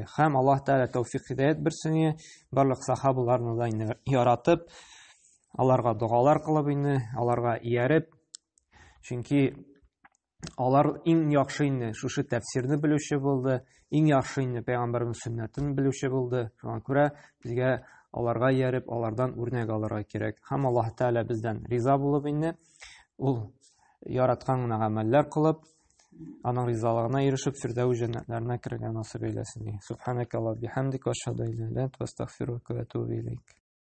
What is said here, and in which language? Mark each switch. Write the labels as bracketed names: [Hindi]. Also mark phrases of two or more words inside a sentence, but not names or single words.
[Tatar] Һәм Аллаһ Тәгалә тәүфыйк хидаят берсенә барлык сахабаларны да инде яратып, аларга дугалар кылып инде, аларга ияреп, чөнки алар иң яхшы инде шушы тәфсирне белүче булды, иң яхшы инде пәйгамбәрнең сөннәтен белүче булды. Шуңа күрә безгә аларга ияреп, алардан үрнәк алырга кирәк. Һәм Аллаһ Тәгалә бездән риза булып инде, ул яраткан гына гамәлләр кылып, аның ризалыгына ирешеп, фирдәүс җәннәтләренә керергә насыйп әйләсен. [Arabic] سبحانك اللهم بحمدك، أشهد أن لا إله إلا أنت، أستغفرك وأتوب إليك.